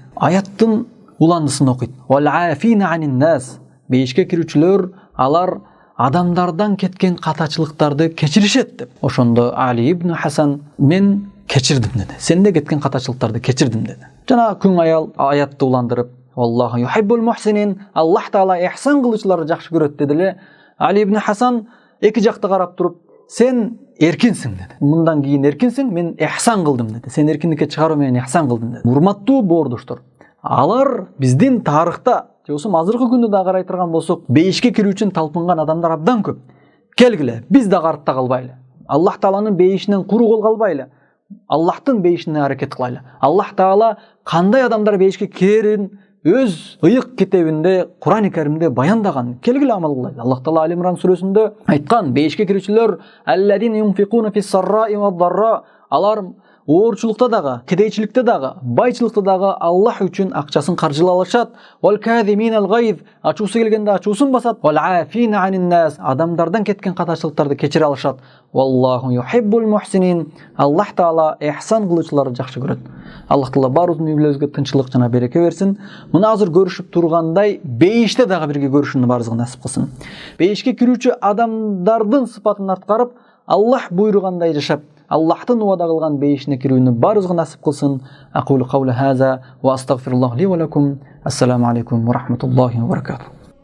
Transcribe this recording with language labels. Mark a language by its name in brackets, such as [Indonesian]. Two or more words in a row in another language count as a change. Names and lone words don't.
[Kyrgyz] Аяттын уландысын окуйт. [Arabic] والعافين عن الناس. [Kyrgyz] Бейишке кирүүчүлөр алар адамдардан кеткен катачылыктарды кечиришет деп. Ошондо Али ибн Хасан мен кечирдим деди. Сенде кеткен катачылыктарды кечирдим деди. Жана күң аял аятты уландырып, [Arabic] الله يحب المحسنين. [Kyrgyz] Аллах Таала ихсан кылуучуларды жакшы көрөт деди эле. Али ибн Хасан эки жакты карап туруп, сен эркинсиң деди. Мындан кийин эркинсиң, мен ихсан кылдым деди. Сен эркиндикке чыгаруу менен ихсан кылдым деди. Урматтуу боордоштор, алар биздин тарыхта, же болбосо азыркы күндө да карай турган болсок, бейишке кирүү үчүн талпынган адамдар абдан көп. Келгиле, биз да артта калбайлы. Аллах Тааланын бейишинен куру кол калбайлы. Аллахтын бейишине аракет кылайлы. Аллах Таала кандай адамдар бейишке кирерин өз ыйык китебинде, Кур'ан-ы Каримде баяндаган. Келгиле амал кылайлы. Аллах Таала Али-Имран сүрөсүндө айткан, бейишке кирүүчүлөр [Arabic] الذين ينفقون في السراء والضراء, [Kyrgyz] алар оорчулукта дагы, кедейчиликте дагы, байчылыкта дагы Аллах үчүн акчасын каржылай алышат. [Arabic] والكاظمين الغيظ, [Kyrgyz] ачуусу келгенде ачуусун басат. [Arabic] والعافين عن الناس, [Kyrgyz] адамдардан кеткен катачылыктарды кечире алышат. [Arabic] والله يحب المحسنين, [Kyrgyz] Аллах Таала ихсан кылуучуларды жакшы көрөт. Аллах Таала баарыбыздын үй-бүлөбүзгө тынччылык жана береке берсин. Мына азыр көрүшүп тургандай бейиште дагы бирге көрүшүүнү баарыбызга насип кылсын. Бейишке кирүүчү адамдардын сыпатын аткарып, Аллах буйругандай жашап, Аллахтын уада кылган бейишине кирүүнү баарыбызга насип кылсын. [Arabic] أقول قول هذا وأستغفر الله لي ولكم. السلام عليكم ورحمة الله وبركاته.